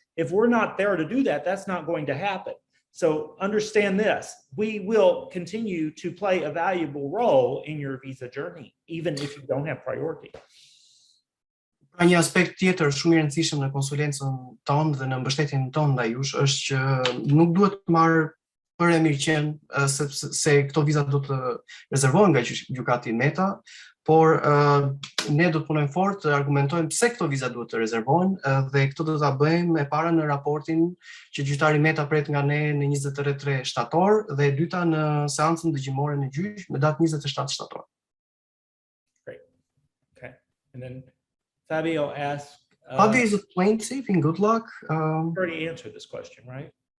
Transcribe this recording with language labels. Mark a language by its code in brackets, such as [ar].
[en] If we're not there to do that, that's not going to happen. So understand this, we will continue to play a valuable role in your visa journey, even if you don't have priority. [sq] Pra një aspekt tjetër shumë i rëndësishëm në konsulencën tonë dhe në mbështetjen tonë ndaj jush është që nuk duhet të marrë për e mirëqenë se këto viza do të rezervohen nga gjykati Mehta, por ne do të punojmë fort të argumentojmë pse këto viza duhet të rezervohen dhe këto do ta bëjmë e para në raportin që gjyqtari Mehta pret nga ne në 23 shtator dhe e dyta në seancën dëgjimore në gjyq në datë 27 shtator. [en] Great. Okay. And then Fabio asked, Fabio is a plaintiff in Goodluck. already answered this question, right?